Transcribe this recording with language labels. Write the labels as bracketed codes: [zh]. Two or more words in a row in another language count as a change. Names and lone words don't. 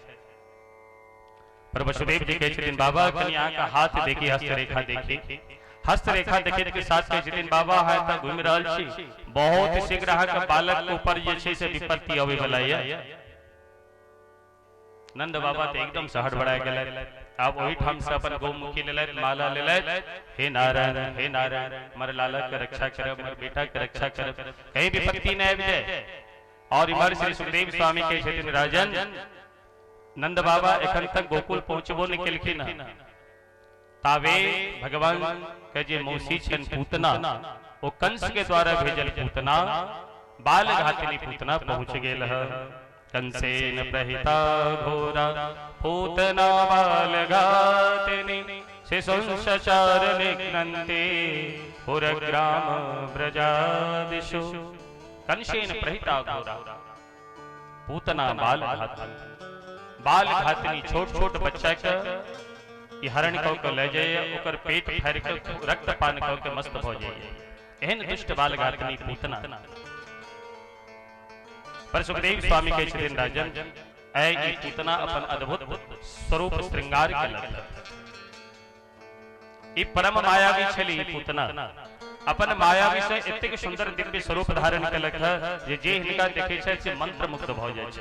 [mai] पर वसुदेव जी कहे छथिन, बाबा कनी अहाँ का हाथ देखी, हस्तरेखा देखी। हस्तरेखा देखे के साथ कहे छथिन, बाबा है त घूम रहल छी, बहुत शीघ्र अहाँ के बालक के ऊपर जे छै से विपत्ति आवे वाला है। नंद बाबा तो एकदम से हड़बड़ा गेलै। अब वही ठाम से अपन गौमुखी लेलैथ, माला लेलैथ, हे नारायण हे नारायण, मर लाला के रक्षा करब, मर बेटा के रक्षा करब, कहीं विपत्ति न आबि जाए। और इमर श्री सुखदेव स्वामी कहे छथिन, राजन नंद बाबा एखन तक गोकुल पहुंचबो नहीं केलखिन हन, तावे भगवान के जे मौसी छन पूतना, वो कंस के द्वारा भेजल पूतना, बाल घातिनी पूतना पहुंच गेल है। [sa] कंसेन प्रहिता घोरा पूतना बाल घातिनी, शिशुंसचार निघ्नन्ते पुरग्राम ब्रजादिषु। कंसेन प्रहिता घोरा पूतना बाल घातिनी, [mai] छोट छोट बच्चा के हरण कौ के ले जाए, ओकर पेट फाड़ के रक्तपान कौ के मस्त भ जाए। एहन दुष्ट बाल घातिनी पूतना। पर सुखदेव स्वामी कहे छथिन, राजन ऐ ई पूतना अपन अद्भुत स्वरूप श्रृंगार केलक। ई परम मायावी छली पूतना, अपन मायावी से एतेक सुंदर दिव्य स्वरूप धारण केलक है जे हिनका देखे छै से मंत्र मुग्ध भ जाय छै।